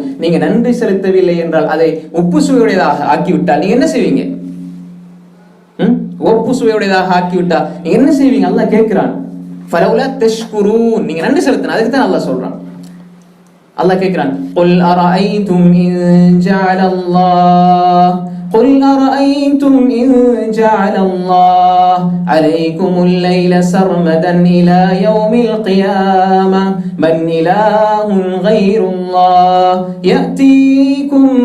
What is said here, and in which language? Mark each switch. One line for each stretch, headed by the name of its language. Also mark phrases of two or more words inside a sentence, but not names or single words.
Tamil: நீங்க நன்றி செலுத்தவில்லை என்றால், அதை உப்பு சுவையுடையதாக ஆக்கிவிட்டால் நீங்க என்ன செய்வீங்க? உப்பு சுவையுடையதாக ஆக்கிவிட்டால் நீங்க என்ன செய்வீங்க? அல்லாஹ் கேட்கிறான்,
Arabic: فلولا تشكرون,
Tamil: நீங்க நன்றி செலுத்தணும். அதுக்கு தான் அல்லாஹ் சொல்றான். அல்லாஹ் கேட்கிறான்,
Arabic: قل أرأيتم إن جعل الله قل أرأيتم إن جعل الله عليكم الليل سرمدا إلى يوم القيامة من إله غير الله يأتيكم